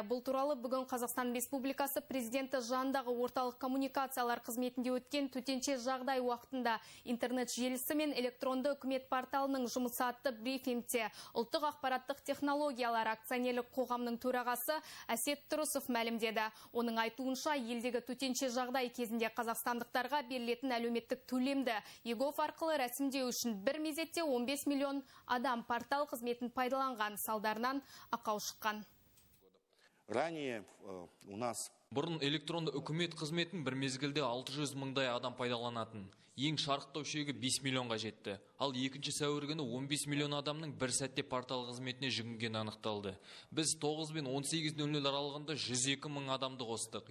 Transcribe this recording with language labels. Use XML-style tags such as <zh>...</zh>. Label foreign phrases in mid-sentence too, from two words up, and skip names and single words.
<kk>Бұл туралы бүгін Қазақстан Республикасы президенті жанындағы орталық коммуникациялар қызметінде өткен төтенше жағдай уақытында интернет желісі мен электронды үкімет порталының жұмысы атты брифингте ұлттық ақпараттық технологиялар акционерлік қоғамның төрағасы Әсет Тұрысов мәлімдеді. Оның айтуынша, елдегі төтенше жағдай кезінде қазақстандықтарға берілетін әлеуметтік төлемді ЕГОВ арқылы рәсімдеу үшін бір мезетте 15 миллион адам портал қызметін пайдаланған, салдарынан ақау шыққан.</kk> <ru>Ранее у нас</ru> <kk>Бұрын электронды үкімет қызметін бір мезгілде 600 мыңдай адам пайдаланатын. Ең шарықтау шегі 5 миллионға жетті. Ал 2 сәуір күні 15 миллион адамның бір сәтте портал қызметіне жүгінген анықталды. Біз 9 мен 18:00 аралығында 102 мың адамды қостық.</kk>